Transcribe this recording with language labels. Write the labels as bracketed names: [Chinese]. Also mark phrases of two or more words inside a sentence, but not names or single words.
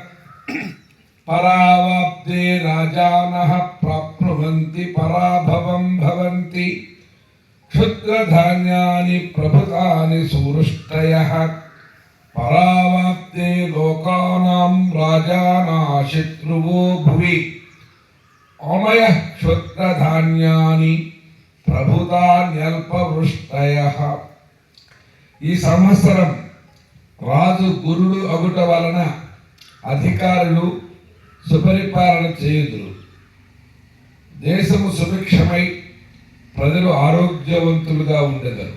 [Sanskrit] परावाप्ते राजानः प्राप्नुवन्ति पराभवं भवन्ति क्षुद्रधान्यानि प्रभुतानि सुवृष्टयः परावाप्ते लोकानां राजानः शत्रुवो भुवि अमयः क्षुद्रधान्यानि ప్రభుతాన్యల్పవృష్టయః. [Telugu] ఈ సంవత్సరం రాజు గురుడు అగుట వలన అధికారులు సుపరిపాలన చేయుదురు. దేశము సుభిక్షమై ప్రజలు ఆరోగ్యవంతులుగా ఉండెదరు.